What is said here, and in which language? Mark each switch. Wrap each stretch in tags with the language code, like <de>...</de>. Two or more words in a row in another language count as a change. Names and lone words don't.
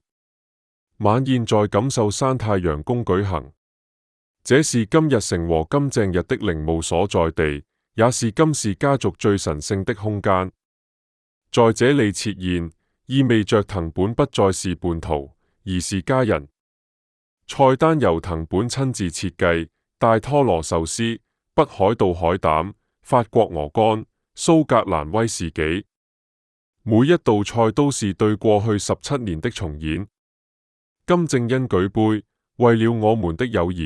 <zh>晚宴在錦繡山太陽宮舉行，這是金日成和金正日的陵墓所在地，也是金氏家族最神聖的空間。在這裏設宴，意味着藤本不再是叛徒，而是家人。菜單由藤本親自設計，大拖羅壽司、北海道海膽、法國鵝肝、蘇格蘭威士忌，每一道菜都是對過去17年的重演。金正恩舉杯，為了我們的友誼。</zh>